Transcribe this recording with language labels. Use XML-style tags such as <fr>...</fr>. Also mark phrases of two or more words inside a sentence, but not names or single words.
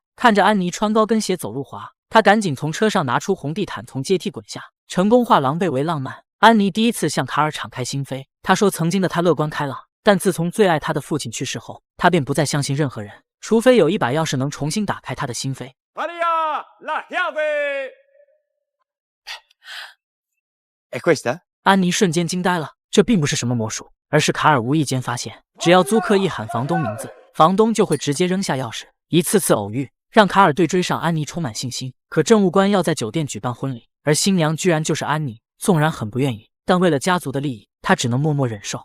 <zh>看着安妮穿高跟鞋走路滑，他赶紧从车上拿出红地毯，从阶梯滚下，成功化狼狈为浪漫。安妮第一次向卡尔敞开心扉，他说曾经的他乐观开朗，但自从最爱他的父亲去世后，他便不再相信任何人，除非有一把钥匙能重新打开他的心扉。</zh> <it>Maria, la chiave。È questa？</it> <zh>安妮瞬间惊呆了，这并不是什么魔术，而是卡尔无意间发现，只要租客一喊房东名字，房东就会直接扔下钥匙。一次次偶遇让卡尔对追上安妮充满信心。可政务官要在酒店举办婚礼，而新娘居然就是安妮。纵然很不愿意，但为了家族的利益，他只能默默忍受。</zh>